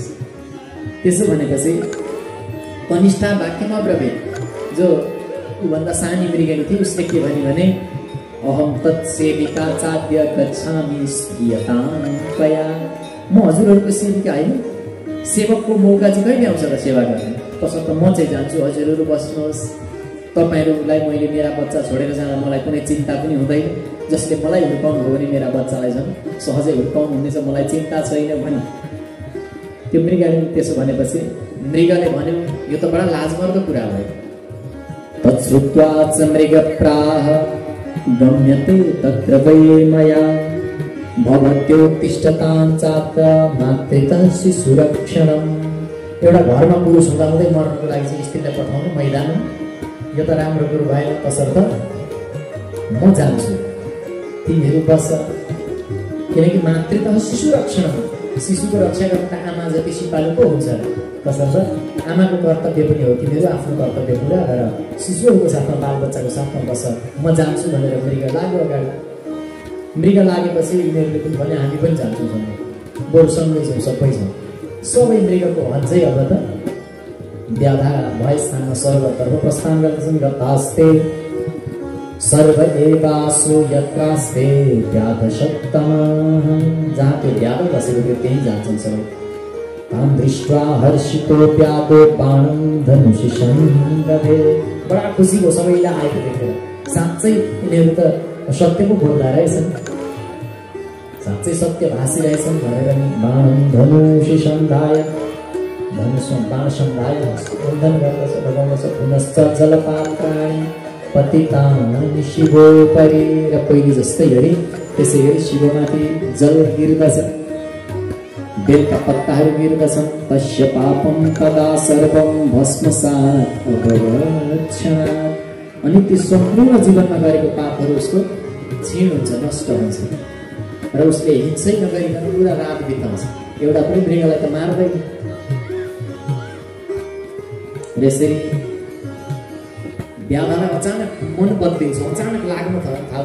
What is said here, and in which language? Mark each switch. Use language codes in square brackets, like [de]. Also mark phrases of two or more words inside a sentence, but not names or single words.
[ne] त्यसो भनेपछि कनिष्ठा वाक्यमा ब्रवीत्, जो ऊभन्दा सानी मृगनी थिए उसले के भने [sa] अहम तत्सेविका चाद्य गच्छामि स्वीयतां त्वया। [ne] म हजुरहरूको सेविका होइन, सेवकको मौका चाहिँ कहिले आउँछ र सेवा गर्ने। तसर्थ म चाहिँ जान्छु, हजुरहरू बस्नुहोस्। तपाईँहरूलाई मैले मेरा बच्चा छोडेर जाँदा मलाई कुनै चिन्ता पनि हुँदैन। जसले मलाई हुर्काउनु हो भने मेरा बच्चालाई झन् सहजै हुर्काउनु हुनेछ, मलाई चिन्ता छैन भने। त्यो मृगले त्यसो भनेपछि मृगले भन्यो यो त बडा लाजमर्दो कुरा भयो। [sa] तच्छ्रुत्वा च मृगप्राह गम्यते तत्र वै मया भवत्योत्तिष्ठतां चात्र मातृतः शिशुरक्षणम्। [ne] एउटा घरमा पुरुष हुँदाहुँदै मर्नको लागि चाहिँ स्त्रीलाई पठाउनु मैदानमा, यो त राम्रो कुरो भएन। तसर्थ म जान्छु, तिमीहरू बस। किनकि [sa] मातृतः शिशुरक्षणम्, [ne] शिशुको रक्षा गर्न त आमा जति सिपालु पो हुन्छ। तसर्थ आमाको कर्तव्य पनि हो, तिमीहरू आफ्नो कर्तव्य पुरा गर, शिशुहरूको साथमा बालबच्चाको साथमा बस, म जान्छु भनेर मृग लाग्यो अगाडि। मृग लागेपछि यिनीहरूले पनि भने हामी पनि जान्छौँ सँगै, बरु सँगै छौँ, सबै छौँ। सबै मृगको भन्छै अब त व्याधा भए स्थानमा स्वर्गतर्फ प्रस्थान गर्दछन्। [sa] गतास्ते सर्व एवासो यत्रास्ते व्याधशक्तमाः। [ne] जहाँ त्यो व्याध बसेको थियो त्यहीँ जान्छन् सबै। [sa] तां दृष्ट्वा हर्षितो व्याधो बाणं धनुषि सन्दधे। [ne] बडा खुसी भयो सबैलाई आएको देखेर। साँच्चै यिनीहरू त सत्य पो बोल्दा रहेछन्, साँच्चै सत्य भाषिरहेछन् भनेर नि [sa] बाणं धनुषि सन्धाय, [ne] धनुषमा बाण सन्धाय बन्धन गर्दछ, लगाउँदछ। [sa] पुनश्च जलपात्राणि पतितानि शिवोपरि। [ne] र पहिले जस्तै गरी त्यसै गरी शिवमाथि जल गिर्दछ, बेलका पत्ताहरू गिर्दछन्। [sa] तस्य पापं तदा सर्वं भस्मसात् अभवत्। [ne] अनि त्यो सम्पूर्ण जीवनमा गरेको पापहरू उसको क्षीण हुन्छ, नष्ट हुन्छ र उसले हिंसै नगरिकन पुरा रात बिताउँछ। एउटा पनि मृगलाई त मार्दैन। यसरी व्याधालाई अचानक मन बदलिन्छ, अचानक लाग्न थाल्छ।